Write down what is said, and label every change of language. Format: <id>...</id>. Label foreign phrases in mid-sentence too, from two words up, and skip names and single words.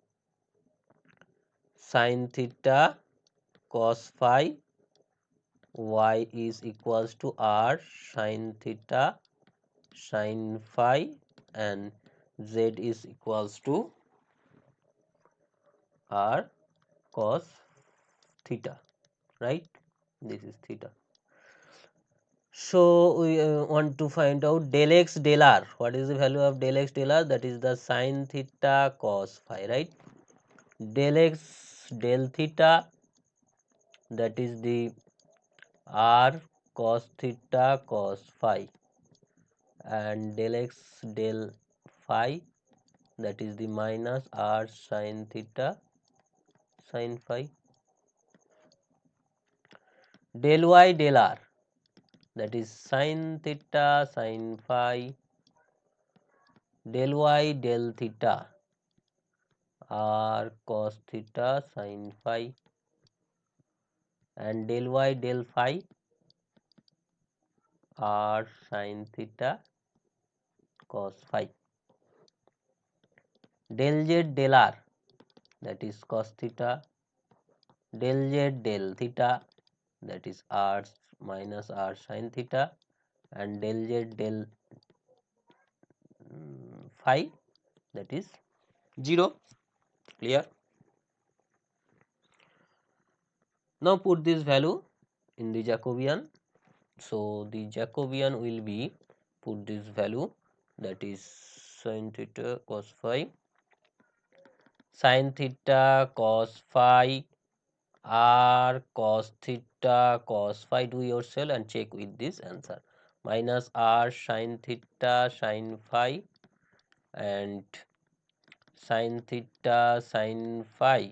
<en>sin theta cos phi, y is equals to r sin theta sin phi, and z is equals to r cos theta, right? This is theta. So we want to find out del x del r. What is the value of del x del r? That is the sin theta cos phi, right? Del x del theta, that is the r cos theta cos phi, and del x del phi, that is the minus r sin theta sin phi. Del y del r, that is sin theta sin phi, del y del theta r cos theta sin phi, and del y del phi r sin theta cos phi. Del z del r, that is cos theta, del z del theta, that is r minus r sin theta, and del z del phi, that is 0. Clear? Now put this value in the Jacobian. So the Jacobian will be, put this value, that is sin theta cos phi, sin theta cos phi r cos theta cos phi, do yourself and check with this answer, minus r sin theta sin phi, and sin theta sin phi.</en>